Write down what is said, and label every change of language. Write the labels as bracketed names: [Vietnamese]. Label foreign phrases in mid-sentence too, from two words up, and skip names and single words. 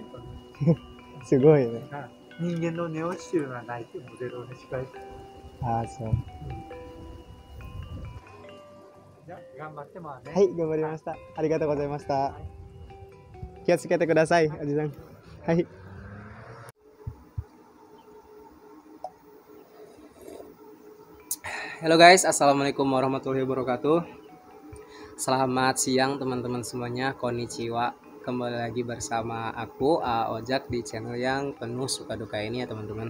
[Japanese] すごいね。人間の値落ちというのはないっていうモデルに近い。ああ、そう。じゃあ、頑張ってまあね。はい、頑張りました。ありがとうございました。気をつけてください、おじさん。はい。 [Indonesian] Halo guys, assalamualaikum warahmatullahi wabarakatuh. Selamat siang teman-teman semuanya, konnichiwa. Kembali lagi bersama aku Ojak di channel yang penuh suka duka ini ya teman-teman.